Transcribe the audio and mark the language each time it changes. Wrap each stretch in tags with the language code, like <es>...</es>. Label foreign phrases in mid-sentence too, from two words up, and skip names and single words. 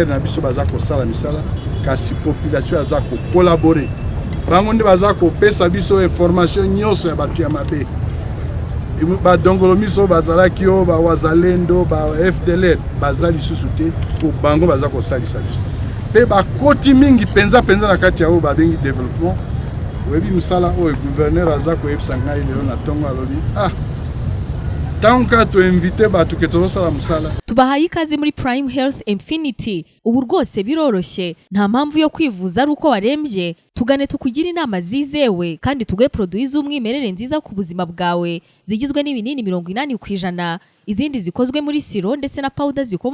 <ln>na biso baza kosala misala kasi population aza kokolabore bango nde baza kopesa biso information nyonso ya bato ya mabe badongolo miso bazalaki oyo bawazalendo ba FDLR baza lisusu te po bango baza kosalisa biso mpe bakoti mingi penza na kati ya oyo babengi développement webi misala oyo gouverneur aza koyebisa ngai lelo na ntongo alobi tanka to invite batu ke tozosala musala</ln> <rw>tubahaye ikaze muri Prime Health Infinity ubu rwose biroroshye nta mpamvu yo kwivuza ari uko warembye tugane tukugira inama zizewe kandi tuguhe produits z'umwimerere nziza ku buzima bwawe zigizwe n'ibinini 80% izindi zikozwe muri siro ndetse na powder</rw>